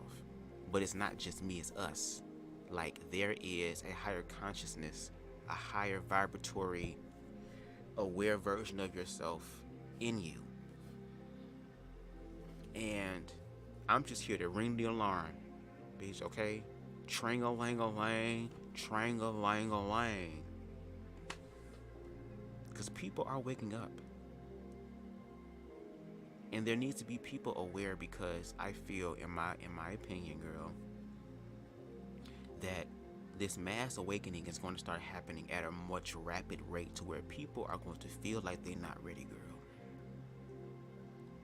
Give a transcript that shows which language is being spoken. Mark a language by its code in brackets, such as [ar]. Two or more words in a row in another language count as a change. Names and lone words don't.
[en] But it's not just me, it's us. Like, there is a higher consciousness, a higher vibratory, aware version of yourself in you. And I'm just here to ring the alarm, bitch, okay? Trang-a-lang-a-lang, trang-a-lang-a-lang. Because people are waking up. And there needs to be people aware, because I feel, in my opinion, girl, that this mass awakening is going to start happening at a much rapid rate, to where people are going to feel like they're not ready, girl.